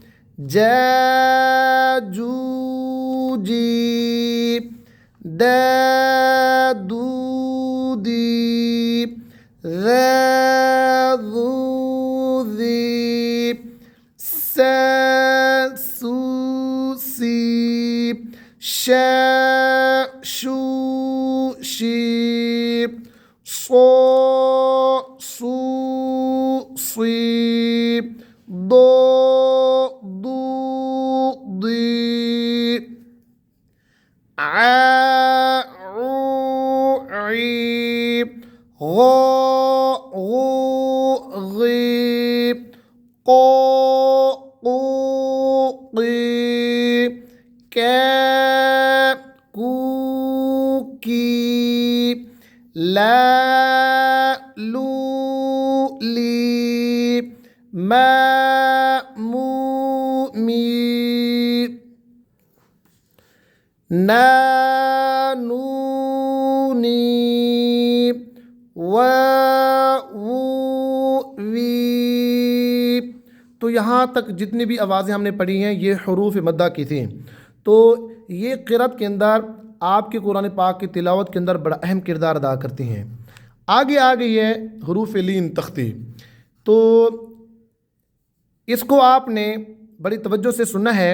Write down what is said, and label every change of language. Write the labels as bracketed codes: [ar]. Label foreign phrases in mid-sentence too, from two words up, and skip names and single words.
[ar] جا، جو، جی. دا، دو، دی. ذا، ذو، ذی. سا، سو، سی. شا، شو، شی. صا، صو، صی. ضا، ضو، ضی. ع، عو، عی. غا، غو، غی. قا، قو، قی. کا، کو، کی. لا، لو، لی. ما، مو، می. نا، نو، نی. وا، وو، وی. [ur] تو یہاں تک جتنی بھی آوازیں ہم نے پڑھی ہیں یہ حروف مدہ کی تھیں. تو یہ قرأت کے اندر آپ کے قرآن پاک کی تلاوت کے اندر بڑا اہم کردار ادا کرتی ہیں. آگے آ گئی ہے حروف لین تختی. تو اس کو آپ نے بڑی توجہ سے سننا ہے.